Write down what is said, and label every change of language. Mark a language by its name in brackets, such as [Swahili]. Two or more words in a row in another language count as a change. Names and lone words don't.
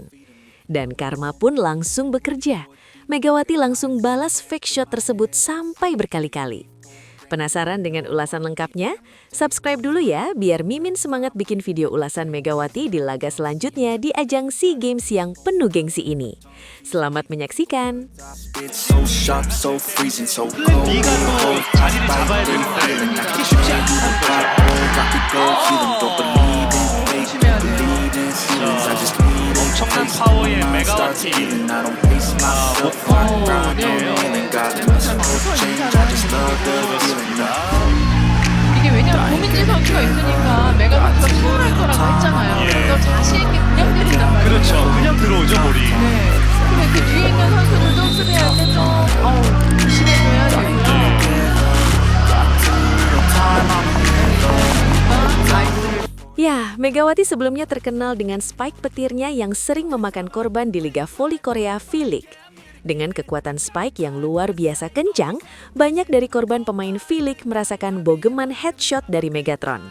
[Indonesian] Dan karma pun langsung bekerja. Megawati langsung balas [English] fake shot [Indonesian] tersebut sampai berkali-kali. Penasaran dengan ulasan lengkapnya? Subscribe dulu ya, biar Mimin semangat bikin video ulasan Megawati di laga selanjutnya di ajang SEA Games yang penuh gengsi ini. Selamat menyaksikan! [Korean] 엄청난 파워의 메가와티 이게 왜냐면 고민진 선수가 있으니까 메가와트가 수월할 거라고 했잖아요. 그래서 자신 있게 그냥 때린단 말이에요. 그렇죠. 그냥 들어오죠 볼이. 네. 근데 그 뒤에 있는 선수들도 수비할 때 좀 조심해줘야 되고요. [Indonesian] Ya, Megawati sebelumnya terkenal dengan spike petirnya yang sering memakan korban di Liga Voli Korea V-League. Dengan kekuatan spike yang luar biasa kencang, banyak dari korban pemain V-League merasakan bogeman headshot dari Megatron.